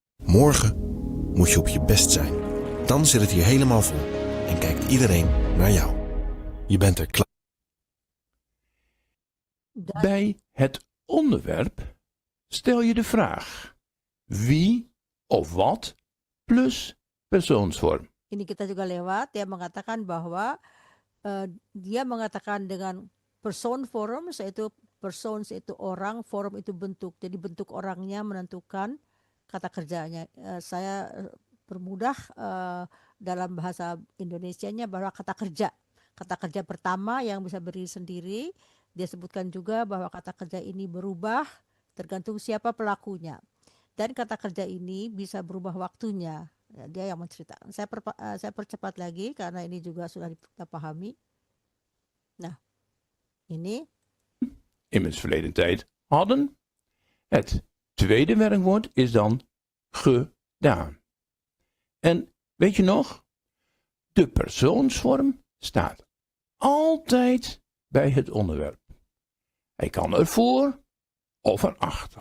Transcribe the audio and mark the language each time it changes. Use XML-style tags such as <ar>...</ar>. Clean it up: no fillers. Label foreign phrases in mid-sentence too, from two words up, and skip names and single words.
<nl>Morgen moet je op je best zijn. Dan zit het hier helemaal vol en kijkt iedereen naar jou. Je bent er klaar. Bij het onderwerp stel je de vraag wie of wat plus persoonsvorm.</nl> <id>Ini kita juga lewat, dia mengatakan bahwa dia mengatakan dengan</id> <en>person form,</en> <id>yaitu persons itu orang, form itu bentuk. Jadi bentuk orangnya menentukan kata kerjanya. Saya permudah dalam bahasa Indonesianya bahwa kata kerja pertama yang bisa berdiri sendiri. Dia sebutkan juga bahwa kata kerja ini berubah tergantung siapa pelakunya. Dan kata kerja ini bisa berubah waktunya. Ya, dia yang menceritakan. Saya percepat lagi karena ini juga sudah kita pahami. Nah, ini</id> <nl>Immers verleden tijd hadden. Het tweede werkwoord is dan gedaan. En weet je nog? De persoonsvorm staat altijd bij het onderwerp. Hij kan ervoor of erachter.</nl>